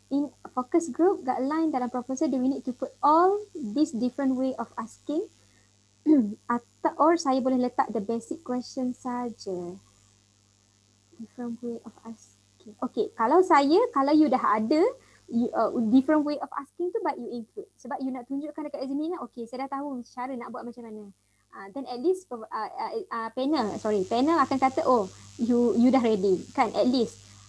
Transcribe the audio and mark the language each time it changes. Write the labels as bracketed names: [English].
[English] In focus group guideline dalam proposal, do we need to put all these different way of asking? [Malay] Or saya boleh letak [English] the basic question [Malay] saja. [English] Different way of asking. Okay, kalau you [Malay] dah ada [English] different way of asking tu, but you include. [Malay] Sebab you nak tunjukkan dekat examiner, okay, saya dah tahu cara nak buat macam mana. Then at least panel akan kata, oh, you dah ready kan, at least.